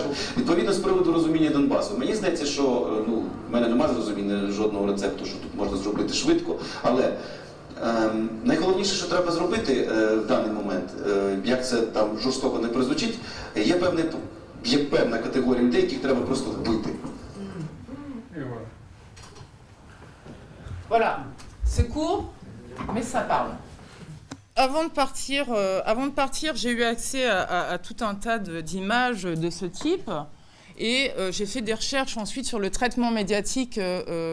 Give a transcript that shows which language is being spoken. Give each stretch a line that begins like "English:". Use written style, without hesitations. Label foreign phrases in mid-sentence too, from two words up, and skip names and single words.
Ukrainian: Відповідно, з приводу розуміння Донбасу. Мені здається, що, в мене немає зрозуміння жодного рецепту, що тут можна зробити швидко, але найголовніше, що треба зробити в даний момент, як це там жорстоко не прозвучить, є певна категорія людей, яких треба просто вбити.
French: Voilà, c'est court. Mais ça parle. Avant de partir, j'ai eu accès à tout un tas d'images de ce type et j'ai fait des recherches ensuite sur le traitement médiatique français.